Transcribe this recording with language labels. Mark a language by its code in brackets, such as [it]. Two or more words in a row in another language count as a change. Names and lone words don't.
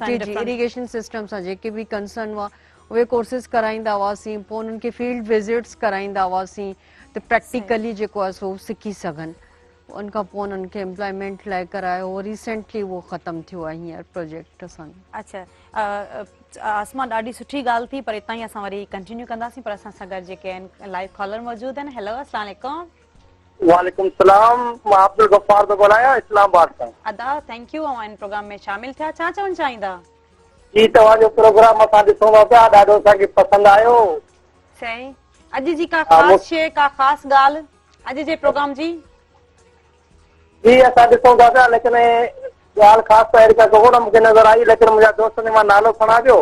[sd] जी जी [en] irrigation system [sd] सां जेके बि कंसर्न हुआ उहे कोर्सेज कराईंदा हुआसीं पोइ उन्हनि खे [en] field visits [sd] कराईंदा हुआसीं त प्रैक्टिकली जेको आहे सो सिखी सघनि उन खां पोइ उन्हनि खे एम्प्लॉयमेंट लाइ करायो रिसेंटली उहो ख़तमु थियो आहे हींअर प्रोजेक्ट असांजो। अच्छा आसमा ॾाढी सुठी ॻाल्हि थी पर हितां ई असां वरी कंटिन्यू कंदासीं पर असां सां गॾु जेके आहिनि [en] live caller [sd] मौजूदु आहिनि। हेलो अस्सलाम वालेकुम। वालेकुम सलाम मां अब्दुल गफ्फार थो ॻाल्हायां इस्लामाबाद खां। अदा [en] thank you [sd] इन प्रोग्राम में शामिल थिया छा चवणु चाहींदा? जी तव्हांजो प्रोग्राम असां ॾिसूं पिया ॾाढो असांखे पसंदि आयो। सही अॼु जी का ख़ासि शइ का ख़ासि ॻाल्हि अॼु जे प्रोग्राम जी? जी असां ॾिसूं था पिया लेकिन ॻाल्हि ख़ासि त अहिड़ी का कोन मूंखे नज़र आई लेकिन मुंहिंजा दोस्तनि मां नालो खणां पियो।